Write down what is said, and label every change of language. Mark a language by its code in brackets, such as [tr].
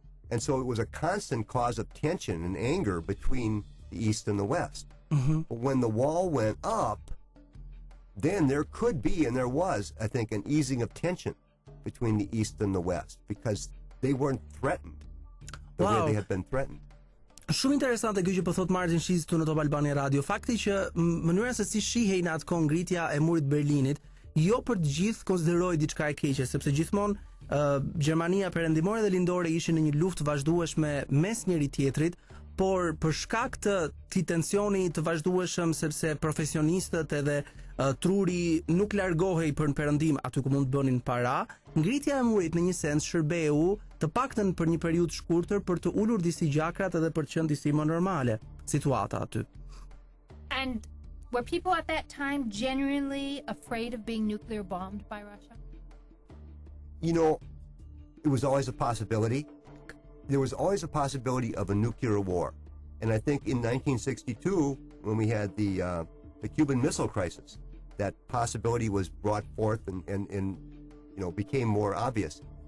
[en] And so it was a constant cause of tension and anger between the East and the West. Mm-hmm. But when the wall went up, then there could be, and there was, I think, an easing of tension between the East and the West, because they weren't threatened the way they had been threatened. [sq] Shumë interesante kjo që po thot Martin Shiz këtu në Top Albania Radio. Fakti që mënyra se si shihej në atë kohë ngritja e murit Berlinit, jo për të gjithë konsideroi diçka e keqe, sepse gjithmonë Gjermania perëndimore dhe lindore ishin në një luftë vazhdueshme mes njëri tjetrit, por për shkak të këtij tensioni të vazhdueshëm, sepse profesionistët edhe truri nuk largohej për në perëndim aty ku mund të bënin para, ngritja e murit në një sens shërbeu të paktën për një periudhë shkurtër për të ulur disi gjakrat edhe për të qenë disi më normale situata aty. [en] And were people at that time genuinely afraid of being nuclear bombed by Russia? You know, it was always a possibility. There was always a possibility of a nuclear war. And I think in 1962, when we had the Cuban Missile Crisis, that possibility was brought forth and you know, became more obvious.